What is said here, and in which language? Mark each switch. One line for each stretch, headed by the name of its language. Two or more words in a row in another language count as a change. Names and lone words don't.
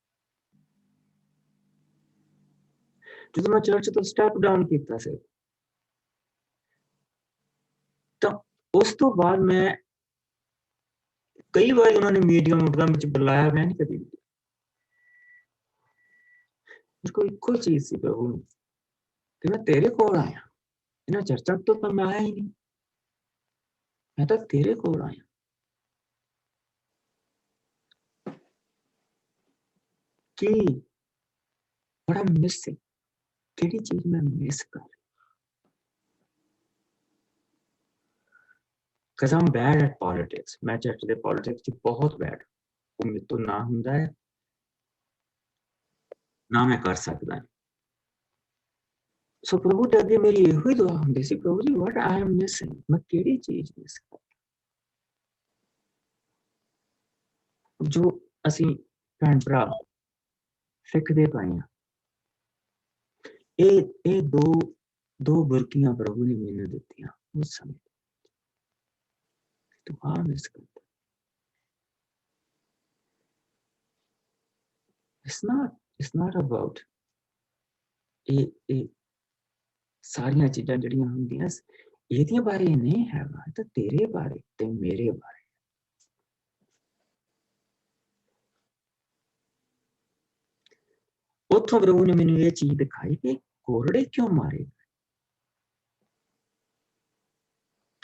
Punjabi: ਜਦੋਂ ਮੈਂ ਚਰਚ ਤੋਂ ਸਟੈਪ ਡਾਊਨ ਕੀਤਾ ਸੀ ਤਾਂ ਉਸ ਤੋਂ ਬਾਅਦ ਮੈਂ ਕਈ ਵਾਰ ਉਹਨਾਂ ਨੇ ਮੀਡੀਆ ਵਿੱਚ ਬੁਲਾਇਆ, ਮੈਂ ਨਹੀਂ ਕਦੀ ਕੋਈ ਇੱਕੋ ਚੀਜ਼ ਸੀ ਪ੍ਰਭੂ ਨੂੰ ਕਿ ਮੈਂ ਤੇਰੇ ਕੋਲ ਆਇਆ। ਇਹਨਾਂ ਚਰਚਾਂ ਤੋਂ ਤਾਂ ਮੈਂ ਆਇਆ ਹੀ ਨਹੀਂ, ਮੈਂ ਤਾਂ ਤੇਰੇ ਕੋਲ ਆਇਆ। ਕੀ ਬੜਾ ਮਿਸ ਹੈ, ਕਿਹੜੀ ਚੀਜ਼ ਮੈਂ ਮਿਸ ਕਰ?
English: Because I'm bad at politics.
Punjabi: ਮੈਂ ਚਰਚ ਦੇ ਪੋਲਿਟਿਕਸ 'ਚ ਬਹੁਤ ਬੈਡ, ਉਹ ਮੇਰੇ ਤੋਂ ਨਾ ਹੁੰਦਾ ਹੈ ਨਾ ਮੈਂ ਕਰ ਸਕਦਾ। ਸੋ ਪ੍ਰਭੂ ਦੇ ਅੱਗੇ ਮੇਰੀ ਇਹੋ ਹੀ ਦੁਆ ਹੁੰਦੀ ਸੀ, ਪ੍ਰਭੂ ਜੀ
English: what I am missing,
Punjabi: ਮੈਂ ਕਿਹੜੀ ਚੀਜ਼ ਮਿਸ ਕਰ? ਜੋ ਅਸੀਂ ਭੈਣ ਭਰਾ ਸਿੱਖਦੇ ਪਏ ਹਾਂ, ਇਹ ਦੋ ਬੁਰਕੀਆਂ ਪ੍ਰਭੂ ਨੇ ਮੈਨੂੰ ਦਿੱਤੀਆਂ ਉਸ ਸਮੇਂ। ਤੂੰ ਆ ਮਿਸ ਕਰਦਾ।
English: It's not about
Punjabi: ਇਹ ਸਾਰੀਆਂ ਚੀਜ਼ਾਂ ਜਿਹੜੀਆਂ ਹੁੰਦੀਆਂ ਇਹਦੀਆਂ ਬਾਰੇ ਨਹੀਂ ਹੈਗਾ, ਤਾਂ ਤੇਰੇ ਬਾਰੇ ਤੇ ਮੇਰੇ ਬਾਰੇ। ਉੱਥੋਂ ਪ੍ਰਭੂ ਨੇ ਮੈਨੂੰ ਇਹ ਚੀਜ਼ ਦਿਖਾਈ ਕਿ ਕੋਰੜੇ ਕਿਉਂ ਮਾਰੇ?